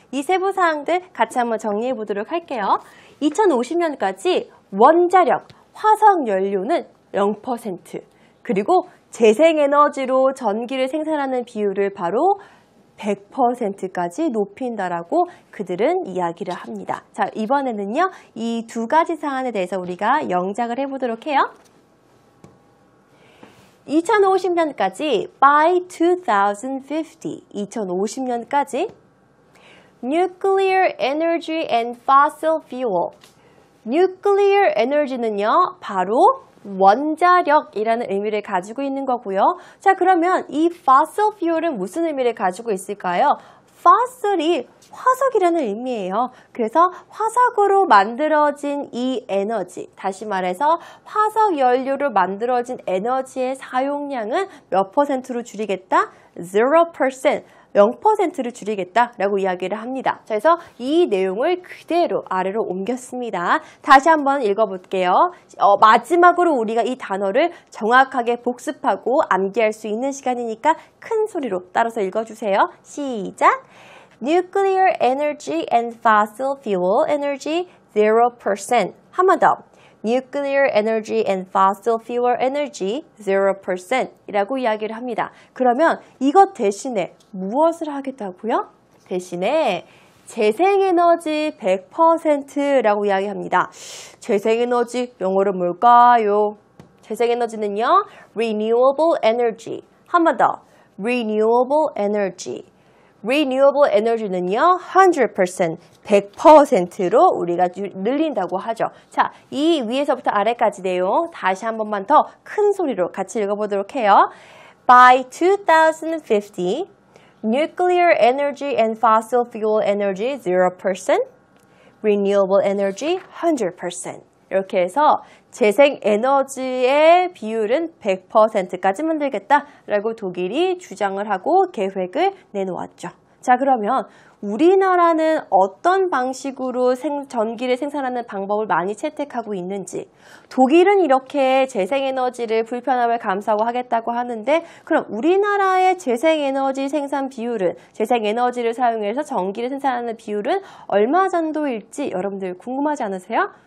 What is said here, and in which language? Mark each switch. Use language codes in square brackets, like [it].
[ko] 이 세부사항들 같이 한번 정리해 보도록 할게요. 2050년까지 원자력, 화석연료는 0%, 그리고 재생에너지로 전기를 생산하는 비율을 바로 100%까지 높인다라고 그들은 이야기를 합니다. 자, 이번에는요, 이 두 가지 사안에 대해서 우리가 영작을 해보도록 해요. 2050년까지 [en] by 2050, 2050년까지 nuclear energy and fossil fuel. [ko] nuclear energy는요, 바로 원자력이라는 의미를 가지고 있는 거고요. 자, 그러면 이 fossil fuel은 무슨 의미를 가지고 있을까요? fossil이 화석이라는 의미예요. 그래서 화석으로 만들어진 이 에너지, 다시 말해서 화석 연료로 만들어진 에너지의 사용량은 몇 %로 줄이겠다? 0%. 0%를 줄이겠다라고 이야기를 합니다. 그래서 이 내용을 그대로 아래로 옮겼습니다. 다시 한번 읽어볼게요. 마지막으로 우리가 이 단어를 정확하게 복습하고 암기할 수 있는 시간이니까 큰 소리로 따라서 읽어주세요. 시작! [en] Nuclear energy and fossil fuel energy 0%. [ko] 한 번 더. [en] Nuclear energy and fossil fuel energy 0% [ko] 이라고 이야기를 합니다. 그러면 이것 대신에 무엇을 하겠다고요? 대신에 재생에너지 100%라고 이야기합니다. 재생에너지 영어로 뭘까요? 재생에너지는요, renewable energy. 한 번 더. renewable energy. renewable energy는요, 100%, 100%로 우리가 늘린다고 하죠. 자, 이 위에서부터 아래까지 내용 다시 한 번만 더 큰 소리로 같이 읽어보도록 해요. [en] By 2050, nuclear energy and fossil fuel energy 0%, renewable energy 100%. [ko] 이렇게 해서 재생에너지의 비율은 100%까지 만들겠다라고 독일이 주장을 하고 계획을 내놓았죠. 자, 그러면 우리나라는 어떤 방식으로 전기를 생산하는 방법을 많이 채택하고 있는지, 독일은 이렇게 재생에너지를 불편함을 감수하고 하겠다고 하는데, 그럼 우리나라의 재생에너지 생산 비율은, 재생에너지를 사용해서 전기를 생산하는 비율은 얼마 정도일지 여러분들 궁금하지 않으세요?